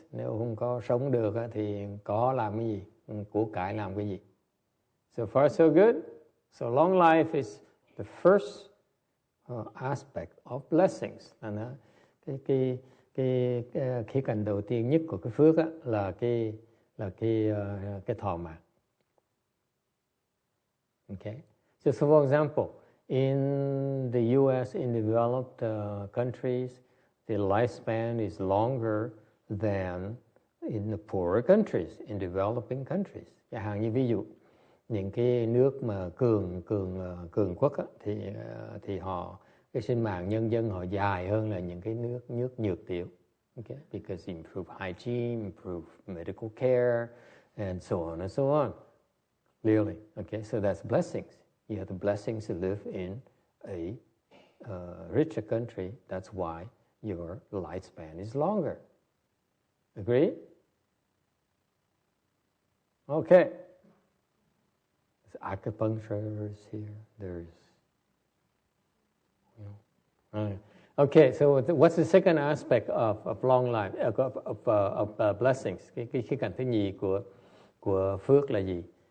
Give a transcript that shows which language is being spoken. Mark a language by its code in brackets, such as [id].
[vi] Nếu không có sống được thì có làm cái gì? Của cải làm cái gì? [en] So far so good. So long life is the first aspect of blessings. Cái [vi] cái khía cạnh đầu tiên nhất của cái phước á, là cái thọ mạng. [en] Okay. So for example, in the U.S., in developed countries, the lifespan is longer than in the poorer countries, in developing countries. [vi] Chẳng hạn như ví dụ, những cái nước mà cường quốc á, thì họ cái sinh mạng nhân dân họ dài hơn là những cái nước nhược tiểu. [en] Okay? Because improve hygiene, improve medical care, and so on and so on. Clearly, okay, so that's blessings. You have the blessings to live in a richer country. That's why your lifespan is longer. Agree? Okay. There's acupuncturists here. There's, okay. So what's the second aspect of long life of blessings? [vi] Cái khía cạnh thứ nhì của phước là gì?